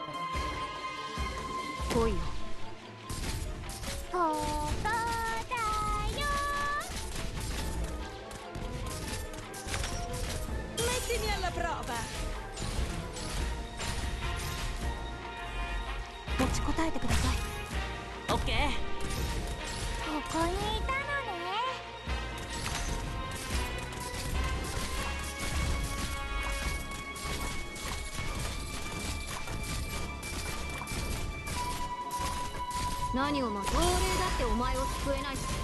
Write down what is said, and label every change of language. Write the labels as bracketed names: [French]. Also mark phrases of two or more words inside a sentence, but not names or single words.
[Japanese] 来いよ。ここだよ。 [Italian] Mettimi alla prova. [Japanese] 持ちこたえてください。オッケー。ここにいたのね。何をまとう。亡霊だってお前を救えないし。